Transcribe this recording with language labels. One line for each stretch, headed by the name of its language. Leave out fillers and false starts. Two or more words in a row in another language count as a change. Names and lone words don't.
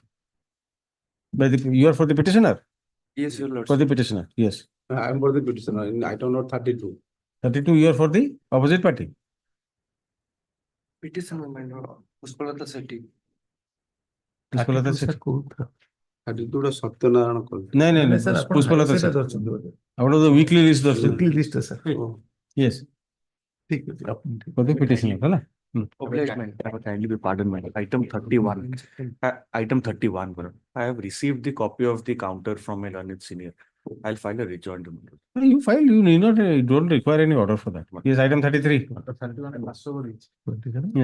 English: By the, you are for the petitioner? Yes, your lord. For the petitioner, yes. I am for the petitioner in item number 32. 32, you are for the opposite party? Petition, my lord. Pushpalata Sethi. Pushpalata Sethi.
Odia: 32 ଟା ସତ୍ୟନାରାୟଣ କଲ.
English: No, sir, Pushpalata
Odia: ସେଇଟା
English: Sethi.
Odia: ଧରିଛନ୍ତି ବୋଧେ.
English: Out of the weekly list, Weekly list sir. yes,
Odia: ଠିକ ଅଛି ଆପଣ ଠିକ.
English: for the petitioner, ହେଲା? Obliged, my lord. Kindly be pardoned, my lord. Item 31. Item 31, my lord. I have received the copy of the counter from a learned senior. I'll file a rejoinder, my lord. You file, you need not, you don't require any order for that. Yes, item 33. 27?